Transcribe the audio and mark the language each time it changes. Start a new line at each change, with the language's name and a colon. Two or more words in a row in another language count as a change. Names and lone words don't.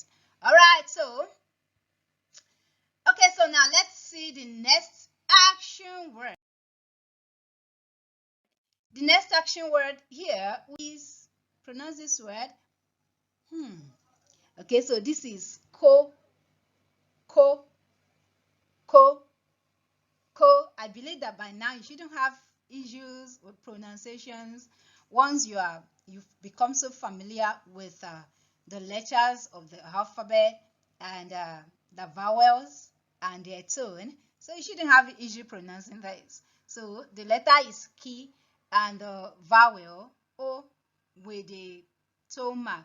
English: All right, so okay, so now let's see the next action word. The next action word here is, pronounce this word. Okay, so this is ko, ko, ko, ko. I believe that by now you shouldn't have issues with pronunciations once you've become so familiar with the letters of the alphabet and the vowels and their tone. So you shouldn't have issue pronouncing this. So the letter is ki and the vowel o with the tone mark.